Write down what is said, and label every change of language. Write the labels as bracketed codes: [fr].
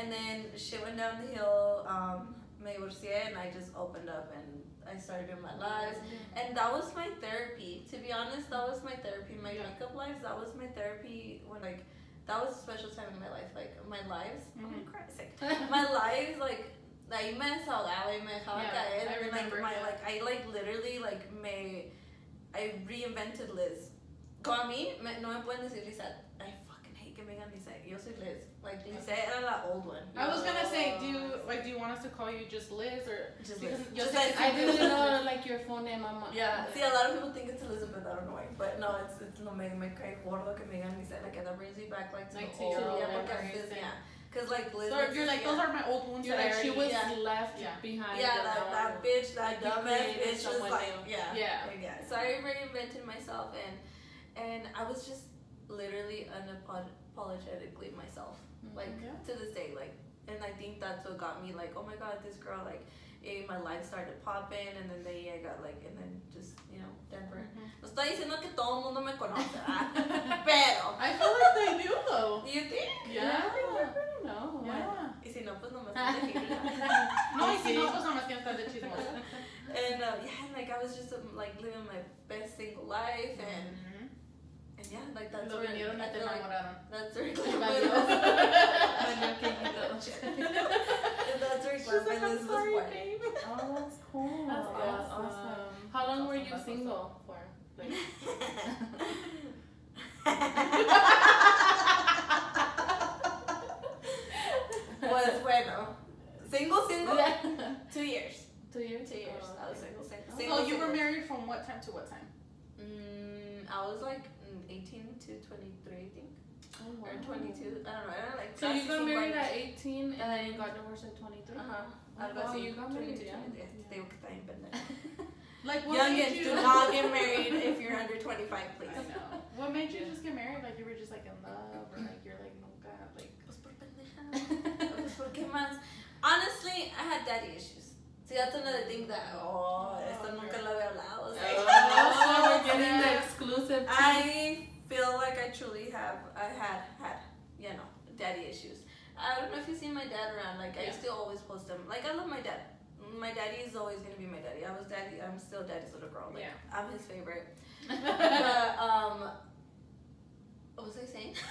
[en] And then shit went down the hill. [es] Me divorcié, [en] and I just opened up and I started doing my lives. And that was my therapy. To be honest, that was my therapy. My makeup lives, that was my therapy when like that was a special time in my life. Like my lives, I'm gonna cry. My lives, like [es] ahí me desahogaba y me dejaba caer. [en] I remember. I literally I reinvented Liz. [es] Con a mí, no me pueden decir Lizette. [en] I fucking hate [es] que me digan Lizette. Yo soy Liz. [en] Like, [es] Lizette era la [en] old one. I was gonna say, do you want us to call you just Liz or just Liz? I didn't know like your full name, mama. Yeah. See, a lot of people think it's Elizabeth. I don't know why, but no, it's [es] no me cae gordo que me digan Lizette. [en] Like that brings me back like to the old. Cause like Liz. So you're like, those are my old wounds. You're like, she was left behind. Yeah, that bitch, that dumbass bitch was like, yeah. So I reinvented myself, and I was just literally unapologetically myself, like to this day, like, and I think that's what got me like, oh my god, this girl, like, my life started popping, and then I got like, and then just, Denver. [es] No estoy diciendo que todo el mundo me conoce, pero [en] I feel like they do though. Do you think? Yeah. No. Yeah. [es] Y si no, pues no me estás de No, y si no, pues nomás que estar de chismosa. [en] And and like I was just like living my best single life, and yeah, like that's where I feel like that's where Glambyliz was born. Oh, that's cool. That's awesome. How long were you single for? Like... Was [es] bueno. [en] Single? 2 years. 2 years? 2 years. Oh, I was single. So you were married from what time to what time? I was like 18 to 23, I think. Oh, wow. Or 22. I don't know. Like, so you got married at 18 and then you got divorced at 23? Oh, you got married young. Like, what youngins, do not get married if you're under 25, please. I know. What made you just get married? Like you were just like in love, or like you're like [es] nunca [en] like. [es] Pues porque más. [en] Honestly, I had daddy issues. See, that's another thing that [es] esto nunca lo había hablado. [en] So we're getting the exclusive. I feel like I truly I had daddy issues. I don't know if you've seen my dad around. Like I used to always post him. Like I love my dad. My daddy is always gonna be my daddy. I'm still daddy's little girl. Like, I'm his favorite. But what was I saying?